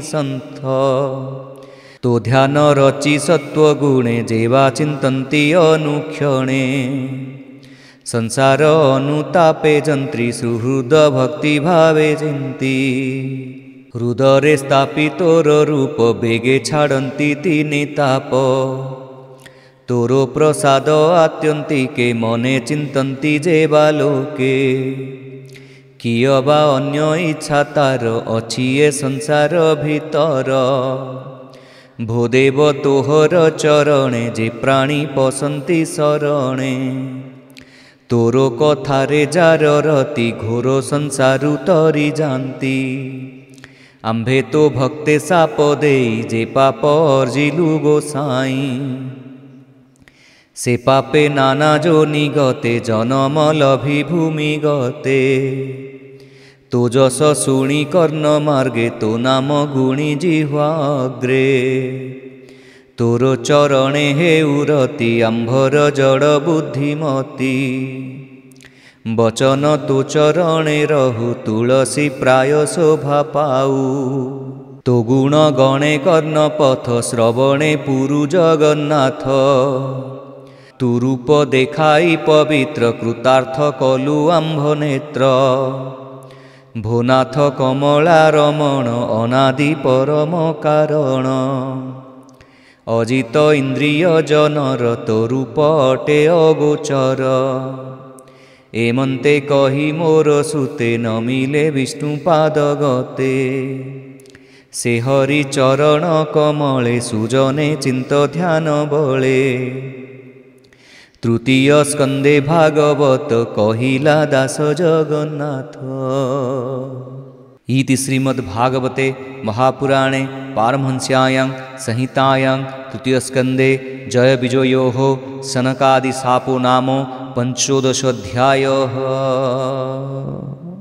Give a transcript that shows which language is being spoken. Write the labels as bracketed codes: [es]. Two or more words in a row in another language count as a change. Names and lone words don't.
[or] ସନ୍ତ ତୋ ଧ୍ୟାନ ରଚି ସତ୍ୱ ଗୁଣେ ଯେବା ଚିନ୍ତନ୍ତି ଅନୁକ୍ଷଣେ ସଂସାର ଅନୁତାପେ ଯନ୍ତ୍ରୀ ସୁହୃଦ ଭକ୍ତି ଭାବେ ଚିନ୍ତି ହୃଦରେ ସ୍ଥାପିତୋର ରୂପ ବେଗେ ଛାଡ଼ନ୍ତି ତିନି ତାପ ତୋର ପ୍ରସାଦ ଆତ୍ୟନ୍ତିକେ ମନେ ଚିନ୍ତନ୍ତି ଯେବା ଲୋକେ କିଅବା ଅନ୍ୟ ଇଚ୍ଛା ତାର ଅଛି ଏ ସଂସାର ଭିତର ଭୂଦେବ ତୋହର ଚରଣେ ଯେ ପ୍ରାଣୀ ପଶନ୍ତି ଶରଣେ ତୋର କଥାରେ ଯାର ରତି ଘୋର ସଂସାରୁ ତରି ଯାଆନ୍ତି ଆମ୍ଭେ ତୋ ଭକ୍ତେ ଶାପ ଦେଇ ଯେ ପାପ ଅର୍ଜିଲୁ ଗୋସାଇଁ ସେ ପାପେ ନାନା ଯୋନି ଗତେ ଜନମ ଲଭି ଭୂମି ଗତେ ତୋ ଯଶ ଶୁଣି କର୍ଣ୍ଣ ମାର୍ଗେ ତୋ ନାମ ଗୁଣି ଜିହ୍ୱାଗ୍ରେ ତୋର ଚରଣେ ହେ ଉରତି ଆମ୍ଭର ଜଡ଼ ବୁଦ୍ଧିମତି ବଚନ ତୋ ଚରଣେ ରହୁ ତୁଳସୀ ପ୍ରାୟ ଶୋଭା ପାଉ ତୋ ଗୁଣ ଗଣେ କର୍ଣ୍ଣ ପଥ ଶ୍ରବଣେ ପୂରୁ ଜଗନ୍ନାଥ ତୁ ରୂପ ଦେଖାଇ ପବିତ୍ର କୃତାର୍ଥ କଲୁ ଆମ୍ଭ ନେତ୍ର ଭୂନାଥ କମଳା ରମଣ ଅନାଦି ପରମ କାରଣ ଅଜିତ ଇନ୍ଦ୍ରିୟ ଜନର ତୋ ରୂପ ଅଟେ ଅଗୋଚର ଏମନ୍ତେ କହି ମୋର ସୁତେ ନ ମିଳେ ବିଷ୍ଣୁ ପାଦ ଗତେ ସେ ହରି ଚରଣ କମଳେ ସୁଜନେ ଚିନ୍ତ ଧ୍ୟାନ ବଳେ ତୃତୀୟ ସ୍କନ୍ଧେ ଭାଗବତ କହିଲା ଦାସ ଜଗନ୍ନାଥ। [sa] इति श्रीमद्भागवते महापुराणे पारमहंस्यायां संहितायां तृतीय स्कंदे जय विजयोः सनकादि शापो नाम पंचोदशाध्यायः।